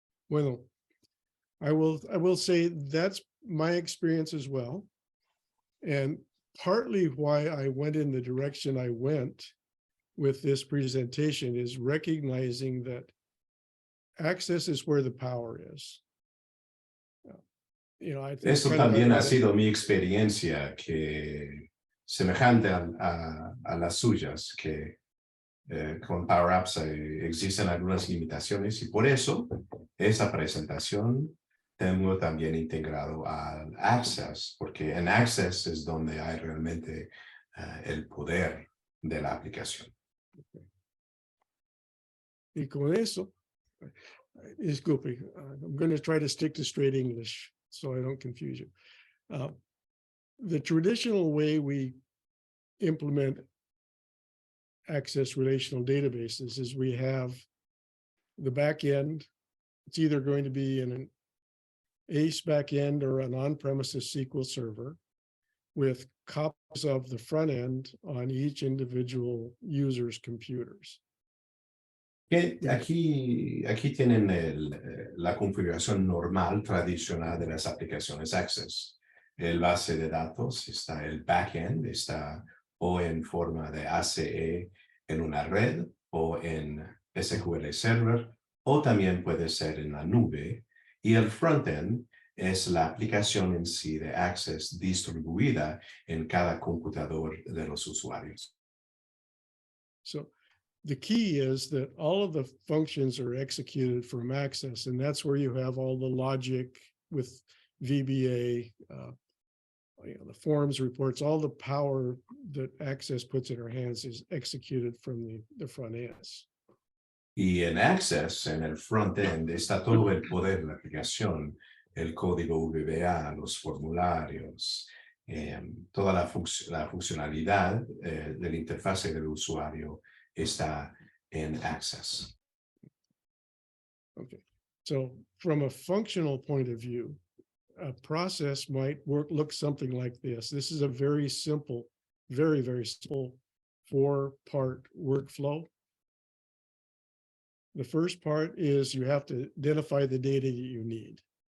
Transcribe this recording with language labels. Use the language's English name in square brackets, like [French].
[English] Bueno, I will say that's my experience as well. And partly why I went in the direction I went with this presentation is recognizing that Access is where the power is. You know, I think [Spanish] Eso también ha sido mi experiencia, que semejante a las suyas, que con PowerApps existen algunas limitaciones y por eso esa presentación tengo también integrado al Access, porque en Access es donde hay realmente el poder de la aplicación. Y con eso, disculpe, [English] I'm going to try to stick to straight English so I don't confuse you. The traditional way we implement Access relational databases is we have the back end. It's either going to be in an ACE backend or an on-premises SQL server with copies of the front end on each individual user's computers. [Spanish] Aquí tienen la configuración normal, tradicional de las aplicaciones Access. El base de datos está el backend, está o en forma de ACE en una red o en SQL Server, o también puede ser en la nube. Y el frontend es la aplicación en sí de Access distribuida en cada computador de los usuarios. [English] So the key is that all of the functions are executed from Access, and that's where you have all the logic with VBA, the forms, reports, all the power that Access puts in our hands is executed from the front ends. [Spanish] Y en Access, en el front-end, está todo el poder de la aplicación, el código VBA, los formularios, toda la funcionalidad de la interfaz del usuario está en Access. [English] Okay, so from a functional point of view, a process might look something like this. This is a very simple, very, very simple 4-part workflow. The first part is you have to identify the data that you need.